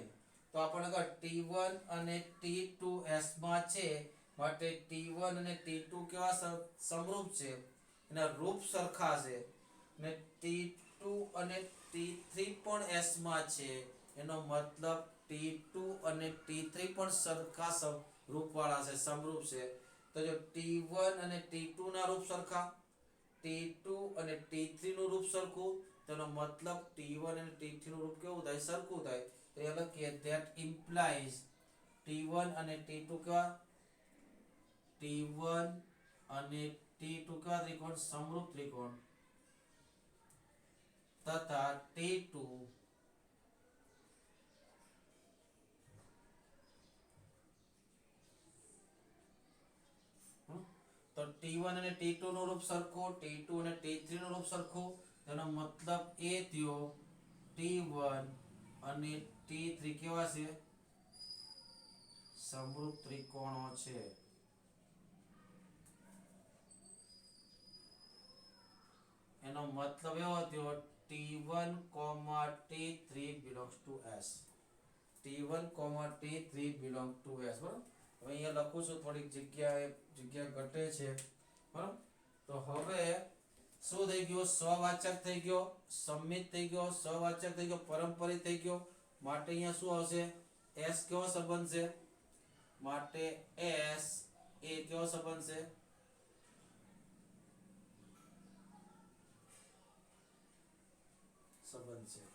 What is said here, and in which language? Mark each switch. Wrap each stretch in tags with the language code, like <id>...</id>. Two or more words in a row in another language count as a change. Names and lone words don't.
<gu>તો આપણે કહો T1 અને T2 S માં છે માટે T1 અને T2 કેવા સમરૂપ છે, એના રૂપ સરખા છે, ને T2 અને T3 પણ S માં છે, એનો મતલબ T2 અને T3 પણ સરખા રૂપવાળા છે, સમરૂપ છે. તો જો T1 અને T2 ના રૂપ સરખા, T2 અને T3 નું રૂપ સરખું, તેનો મતલબ T1 અને T3 નું રૂપ કેવું થાય, સરખું થાય. તો એ લખીએ</gu> <en>that implies</en> <gu>T1 અને T2 કેવા, T1 અને T2 કેવા ત્રિકોણ, સમરૂપ ત્રિકોણ, તથા T2 તો T1 અને T2 નું રૂપ સરખું, T2 અને T3 નું રૂપ સરખું, તેનો મતલબ એ થયો T1 અને T3 કેવા છે, સમરૂપ ત્રિકોણો છે. એનો મતલબ એવો થયો T1, T3</gu> <en>belongs to S. T1, T3 belong to S.</en> <gu>બરાબર. હવે અહીંયા લખું છું, થોડીક જગ્યા ઘટે છે, બરાબર. તો હવે શું થઈ ગયું, સ્વવાચક થઈ ગયો, સંમિત થઈ ગયો, સહવાચક થઈ ગયો, પરંપરિત થઈ ગયો. માટે અહીંયા શું આવશે, S કેવો સંબંધ છે, માટે S એ કેવો સંબંધ છે, સંબંધ છે.</gu>